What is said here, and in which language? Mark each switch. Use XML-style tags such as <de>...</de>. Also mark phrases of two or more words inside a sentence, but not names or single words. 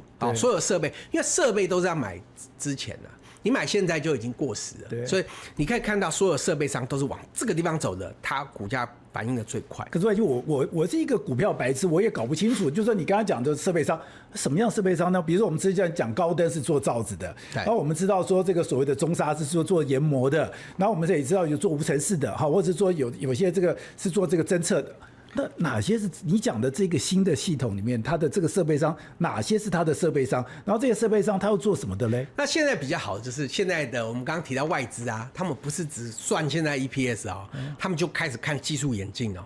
<zh>所有設備，因為設備都是要買之前的，你買現在就已經過時了。所以你可以看到所有設備商都是往這個地方走的，它股價反應的最快。可是我是一個股票白痴，我也搞不清楚。就是說你剛剛講的設備商，什麼樣設備商呢？比如說我們之前講高登是做罩子的，然後我們知道說這個所謂的中砂是做研磨的，然後我們這也知道有做無塵室的，或者是說有些這個是做這個偵測的。那哪些是你講的這個新的系統裡面，它的這個設備商哪些是它的設備商？然後這些設備商它要做什麼的嘞？那現在比較好的就是現在的我們剛剛提到外資啊，他們不是只算現在 EPS 他們就開始看技術演進哦。</zh>